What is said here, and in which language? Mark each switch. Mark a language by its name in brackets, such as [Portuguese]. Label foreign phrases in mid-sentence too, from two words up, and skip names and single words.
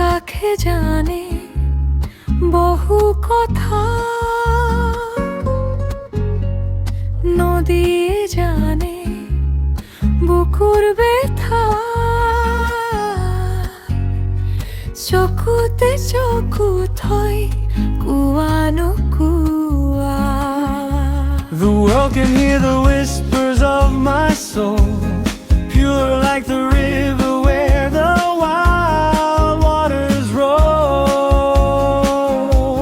[Bangla] চোখে জানে বহু কথা, নদী জানে বুকুর ব্যথা, [Assamese] চকুতে চকু থৈ কুৱানো কুৱা। [English] The world can hear the whispers of my soul, pure like the river where the wild waters roll.